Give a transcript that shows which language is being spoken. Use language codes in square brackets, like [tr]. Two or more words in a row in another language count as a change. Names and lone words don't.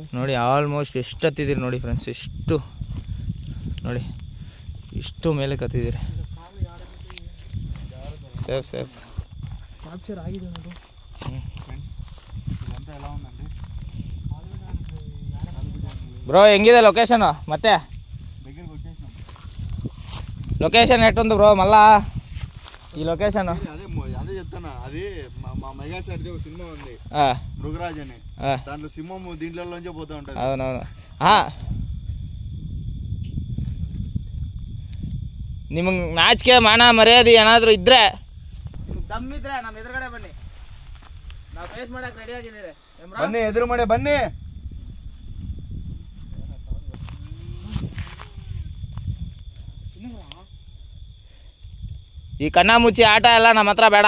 [kn] ನೋಡಿ ಆಲ್ಮೋಸ್ಟ್ ಎಷ್ಟು ಹತ್ತಿದ್ದೀರಿ ನೋಡಿ ಫ್ರೆಂಡ್ಸ್, ಎಷ್ಟು ನೋಡಿ, ಇಷ್ಟು ಮೇಲೆ ಕತ್ತಿದ್ದೀರಿ. [en] safe safe [kn] ಕ್ಯಾಪ್ಚರ್ ಆಗಿದೆ ಅದು. ಬ್ರೋ ಹೆಂಗಿದೆ ಲೊಕೇಶನು? [te] ಮತ್ತೆ లొకేషన్ ఎట్టుంది బ్రో? మళ్ళా ఈ లొకేషన్ అదే చెప్తానా, అది మా మెగాస్టార్ది ఒక సినిమా ఉంది మృగరాజ్ అని, దాంట్లో సింహం దీంట్లోంచే పోతా ఉంటుంది. అవునవును. [kn] ನಿಮಗೆ ನಾಚಿಕೆ ಮಾನ ಮರ್ಯಾದೆ ಏನಾದರೂ ಇದ್ರೆ, ದಮ್ಮಿದ್ರೆ ನಮ್ಮ ಎದುರುಗಡೆ ಬನ್ನಿ, ನಾವು ಫೇಸ್ ಮಾಡಕ್ಕೆ ರೆಡಿ ಆಗಿದ್ದೀರಿ. ಬನ್ನಿ, ಎದುರು ಮಾಡಿ ಬನ್ನಿ. ಈ ಕಣ್ಣ ಮುಚ್ಚಿ ಆಟ ಎಲ್ಲ ನಮ್ಮ ಹತ್ರ ಬೇಡ.